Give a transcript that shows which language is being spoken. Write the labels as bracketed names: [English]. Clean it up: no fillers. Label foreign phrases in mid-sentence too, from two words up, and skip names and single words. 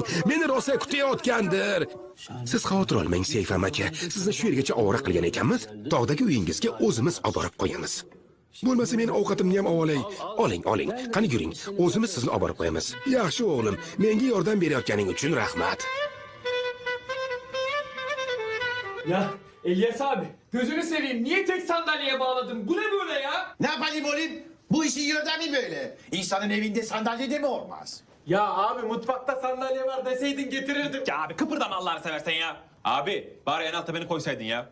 [Uzbek] Meni rosa kutayotgandir. Siz xavotir olmang, Seyfam aka. Sizni shu yergacha ovora qilgan ekanmiz. Tog'dagi uyingizga o'zimiz olib borib qo'yamiz. Bo'lmasa men ovqatimni ham olay. Oling. Qani yuring. O'zimiz sizni olib borib qo'yamiz. Yaxshi o'g'lim, menga yordam berayotganing uchun rahmat. [Turkish] Ya İlyas abi gözünü seveyim niye tek sandalyeye bağladın? Bu ne böyle ya? Ne yapayım oğlum? Bu işin yöntemi böyle. İnsanın evinde sandalye de mi olmaz? Ya abi mutfakta sandalye var deseydin getirirdim. Ya abi kıpırdama Allah'ını seversen ya. Abi bari en altta beni koysaydın ya.